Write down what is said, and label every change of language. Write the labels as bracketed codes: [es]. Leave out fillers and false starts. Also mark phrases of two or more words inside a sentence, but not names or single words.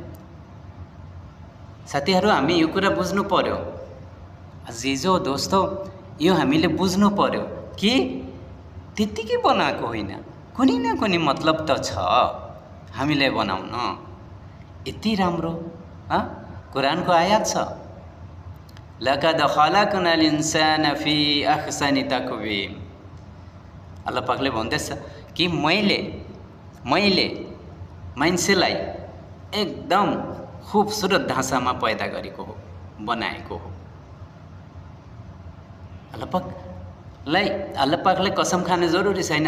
[ne] साथीहरू, हामी यो कुरा बुझ्नु पर्यो। [ur] عزیزو دوستو, [ne] यो हामीले बुझ्नु पर्यो कि त्यतिकै बनाएको होइन, कुनै न कुनै मतलब त छ हामीलाई बनाउन। यति राम्रो कुरानको आयात छ, [ar] لقد خلقنا الإنسان في أحسن تقويم. [ne] अल्लाह पाकले भन्दैछ कि मैले मान्छेलाई एकदम खूबसूरत ढाँचामा पैदा गरेको हो, बनाएको हो। अल्लाह पाकले कसम खाने जरुरी छैन।